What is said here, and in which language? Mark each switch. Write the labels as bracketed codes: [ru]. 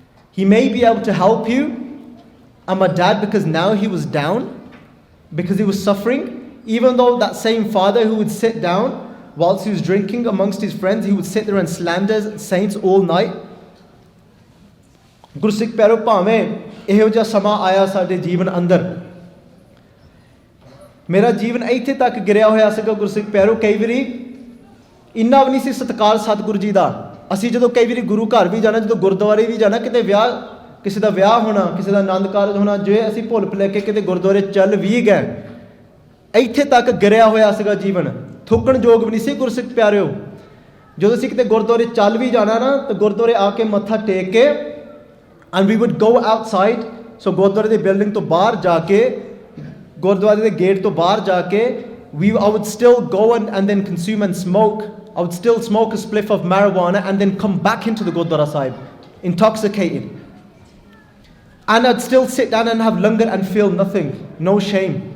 [en] He may be able to help you. And my dad, because now he was down, because he was suffering, even though that same father who would sit down whilst he was drinking amongst his friends, he would sit there and slander saints all night. [pa] Gursikh Pyaro ਭਾਵੇਂ ਇਹੋ ਜਿਹਾ ਸਮਾਂ ਆਇਆ ਸਾਡੇ ਜੀਵਨ ਅੰਦਰ, ਮੇਰਾ ਜੀਵਨ ਇੱਥੇ ਤੱਕ ਗਿਰਿਆ ਹੋਇਆ ਸੀਗਾ ਗੁਰਸਿੱਖ ਪਿਆਰੋ। ਕਈ ਵਾਰੀ ਇੰਨਾ ਵੀ ਨਹੀਂ ਸੀ ਸਤਿਕਾਰ ਸਤਿਗੁਰੂ ਜੀ ਦਾ। ਅਸੀਂ ਜਦੋਂ ਕਈ ਵਾਰੀ ਗੁਰੂ ਘਰ ਵੀ ਜਾਣਾ, ਜਦੋਂ ਗੁਰਦੁਆਰੇ ਵੀ ਜਾਣਾ, ਕਿਤੇ ਵਿਆਹ, ਕਿਸੇ ਦਾ ਵਿਆਹ ਹੋਣਾ, ਕਿਸੇ ਦਾ ਆਨੰਦ ਕਾਰਜ ਹੋਣਾ, ਜੇ ਅਸੀਂ ਭੁੱਲ ਭੁਲੇਖੇ ਕੇ ਕਿਤੇ ਗੁਰਦੁਆਰੇ ਚੱਲ ਵੀ ਗਏ, ਇੱਥੇ ਤੱਕ ਗਿਰਿਆ ਹੋਇਆ ਸੀਗਾ ਜੀਵਨ, ਥੁੱਕਣ ਯੋਗ ਵੀ ਨਹੀਂ ਸੀ ਗੁਰਸਿੱਖ ਪਿਆਰਿਓ। ਜਦੋਂ ਅਸੀਂ ਕਿਤੇ ਗੁਰਦੁਆਰੇ ਚੱਲ ਵੀ ਜਾਣਾ ਨਾ, ਤਾਂ ਗੁਰਦੁਆਰੇ ਆ ਕੇ ਮੱਥਾ ਟੇਕ ਕੇ [en] and we would go outside, so [pa] ਗੁਰਦੁਆਰੇ ਦੀ ਬਿਲਡਿੰਗ ਤੋਂ ਬਾਹਰ ਜਾ ਕੇ, ਗੁਰਦੁਆਰੇ ਦੇ ਗੇਟ ਤੋਂ ਬਾਹਰ ਜਾ ਕੇ, [en] I would still go and then consume and smoke. I would still smoke a spliff of marijuana and then come back into the Gurdwara Sahib, intoxicated. And I'd still sit down and have langar and feel nothing, no shame.